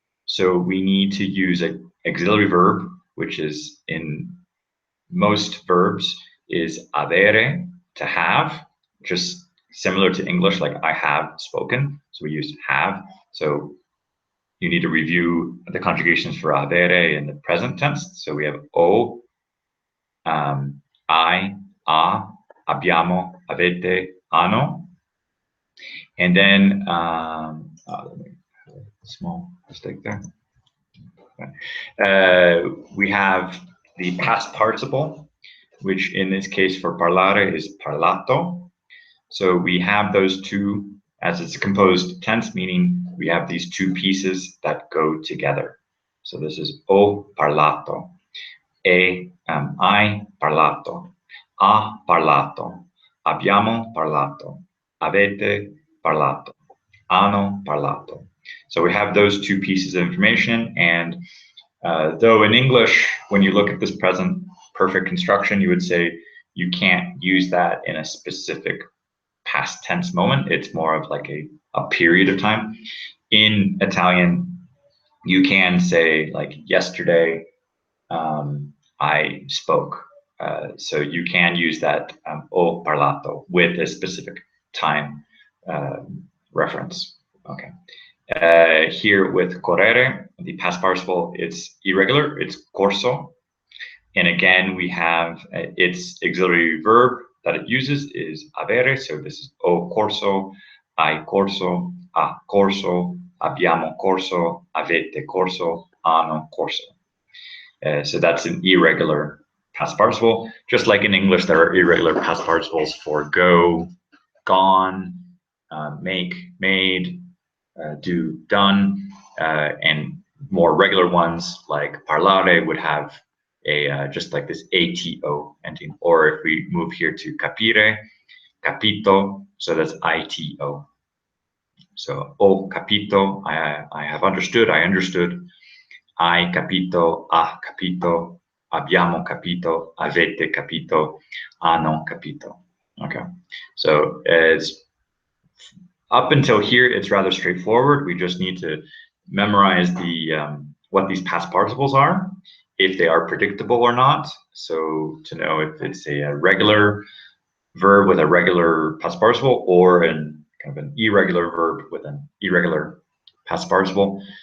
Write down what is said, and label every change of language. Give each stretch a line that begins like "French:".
English: So we need to use an auxiliary verb, which is in most verbs is avere, to have, just similar to English, like I have spoken. So we use have. So you need to review the conjugations for avere in the present tense. So we have
Italian: o, I, a, abbiamo, avete, hanno.
English: And then, let me have a small mistake there. We have the past participle, which in this case for parlare is parlato. So we have those two, as it's a composed tense, meaning we have these two pieces that go together. So this is
Italian: ho parlato, hai parlato, ha parlato, abbiamo parlato, avete parlato, hanno parlato.
English: So we have those two pieces of information, and though in English, when you look at this present perfect construction, you would say you can't use that in a specific past tense moment. It's more of like a period of time. In Italian, you can say like yesterday I spoke. So you can use that ho parlato with a specific time reference. Okay. Here with correre, the past participle, it's irregular, it's corso. And again, we have its auxiliary verb that it uses is avere. So this is
Italian: ho corso, hai corso, ha corso, abbiamo corso, avete corso, hanno corso.
English: So that's an irregular past participle. Just like in English, there are irregular past participles for go, gone, make, made, do, done, and more regular ones like parlare would have just like this ato ending. Or if we move here to capire, capito, so that's ito. So
Italian: ho capito,
English: I have understood, I understood.
Italian: Hai capito, ha capito, abbiamo capito, avete capito, hanno capito.
English: Okay, so it's up until here, it's rather straightforward. We just need to memorize the what these past participles are, if they are predictable or not. So to know if it's a regular verb with a regular past participle, or kind of an irregular verb with an irregular past participle.